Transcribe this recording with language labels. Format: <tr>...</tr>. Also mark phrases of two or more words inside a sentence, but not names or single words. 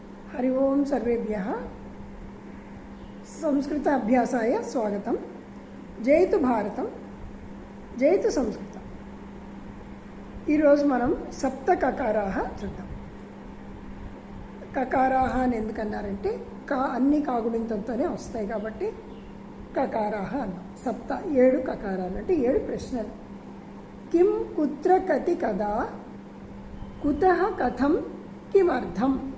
<sa>हरि ओम सर्वेभ्यः संस्कृत अभ्यासाय स्वागतम। जयतु भारतम जयतु संस्कृतम।</sa> <te>ఈ రోజు మనం</te> <sa>సప్త కకారాహ</sa> <te>చూద్దాం. కకారాహ అని ఎందుకన్నారంటే అన్ని కాగుణింతంతోనే వస్తాయి కాబట్టి కకారాహ అన్నాం. సప్త 7 కకారాలు అంటే 7 ప్రశ్నలు.</te> <sa>కిం కుత్ర కతి కదా కుతః కథం కిమర్థం.</sa>